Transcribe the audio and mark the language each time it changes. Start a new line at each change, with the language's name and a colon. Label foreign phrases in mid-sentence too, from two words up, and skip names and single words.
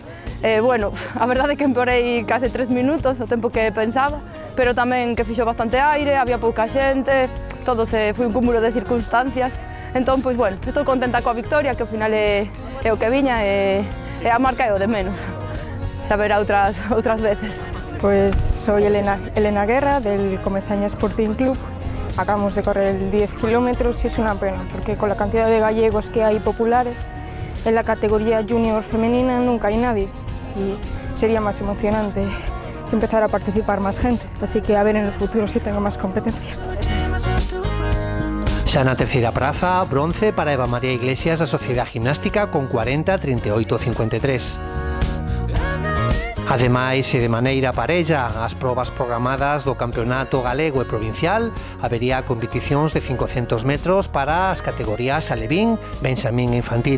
Galician: Bueno, a verdade é que empeorei case 3 minutos, o tempo que pensaba, pero tamén que fixo bastante aire, había pouca xente, todo foi un cúmulo de circunstancias. Entón, pois, bueno, estou contenta coa victoria, que ao final é o que viña e a marca é o de menos. Saber outras veces.
Spanish: Pues soy Elena Guerra del Comesaña Sporting Club. Acabamos de correr 10 kilómetros y es una pena porque con la cantidad de gallegos que hay populares en la categoría junior femenina nunca hay nadie y sería más emocionante empezar a participar más gente, así que a ver en el futuro si tengo más competencia.
Galician: Xa na terceira praza, bronce para Eva María Iglesias da Sociedade Gimnástica con 40-38-53. Ademais, e de maneira parella, as probas programadas do Campeonato Galego e Provincial, habería competicións de 500 metros para as categorías alevín, benxamín e infantil.